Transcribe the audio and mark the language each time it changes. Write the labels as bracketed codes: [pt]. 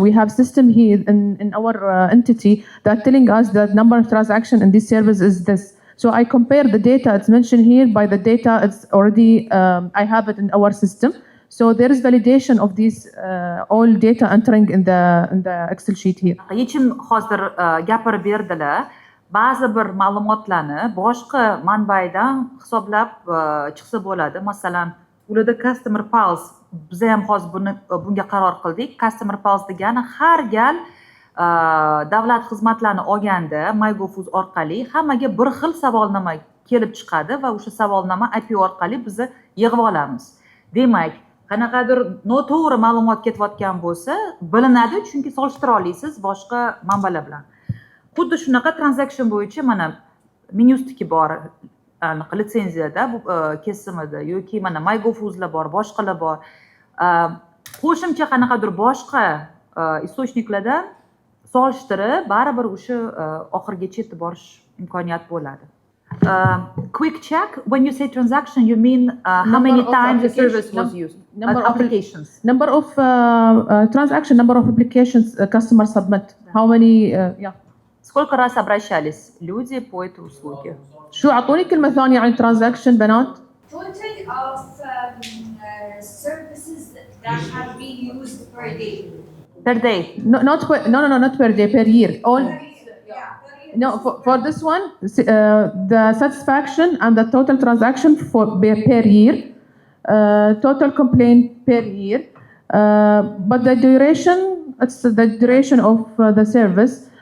[en] We have system here in our entity that telling us that number of transaction in this service is this. So I compare the data it's mentioned here by the data it's already I have it in our system. So there is validation of these all data entering in the Excel sheet here. [uz] Yechim hozir gapirib berdilar. Ba'zi bir ma'lumotlarni boshqa manbadan hisoblab chiqsa bo'ladi. Masalan, ularda customer pulse, biz ham hozir bunga qaror qildik. Customer pulse degani har gal davlat xizmatlarini olganda MyGovuz orqali hammaga bir xil savolnoma kelib chiqadi va o'sha savolnoma API orqali biz yig'ib olamiz. Demak, qanaqadir noto'g'ri ma'lumot ketayotgan bo'lsa, bilinadi, chunki solishtira olasiz boshqa manbalar bilan. Xuddi shunaqa transaction bo'yicha mana menyustiki bor, litsenziyada, kesimida yoki mana MyGovuzlar bor, boshqalar bor. Qo'shimcha qanaqadir boshqa istochniklardan solishtirib, baribir o'sha oxirigacha yetib borish imkoniyati bo'ladi. [en] Quick check, when you say transaction, you mean how many times the service was used? Number of applications. Number of transaction, number of applications customer submit. How many, yeah. [ru] Сколько раз обращались люди по этой услуге? [ar] شو أعطوني كلمة ثانية عن transaction بنات؟ [en] Total of services that have been used per day. Per day. No, not per day, per year. All. No, for this one, the satisfaction and the total transaction per year, total complaint per year, but the duration, it's the duration of the service.